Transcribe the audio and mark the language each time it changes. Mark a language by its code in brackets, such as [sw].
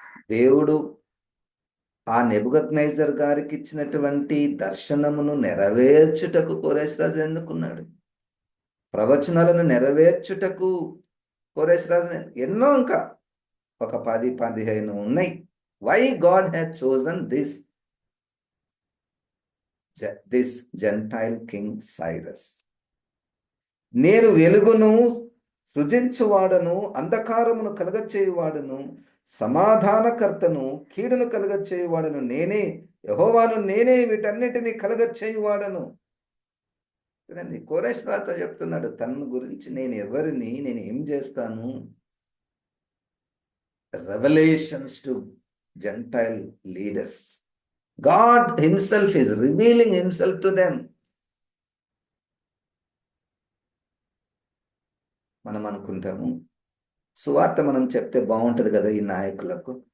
[te] దేవుడు ఆ నెబుకద్నెజర్ గారికి ఇచ్చినటువంటి దర్శనమును నెరవేర్చుటకు కోరేష్ రాజు ఎన్నుకున్నాడు. ప్రవచనాలను నెరవేర్చుటకు కోరేష్ రాజు ఎన్నో, ఇంకా ఒక 10-15 ఉన్నాయి. [en] Why God has chosen this Gentile king Cyrus? [te] నేను వెలుగును సృజించువాడను, అంధకారమును కలగచేయువాడను, సమాధానకర్తను, కీడును కలగచేయువాడను నేనే, యెహోవాను నేనే, వీటన్నిటిని కలగచేయువాడను. చూడండి, కోరేష్ రాజుతో చెప్తున్నాడు తన గురించి, నేను ఎవరిని, నేను ఏం చేస్తాను. [en] Revolutions to Gentile leaders. God himself is revealing himself to them. [te] మనం అనుకుంటాము సువార్త మనం చెప్తే బాగుంటుంది కదా ఈ నాయకులకు.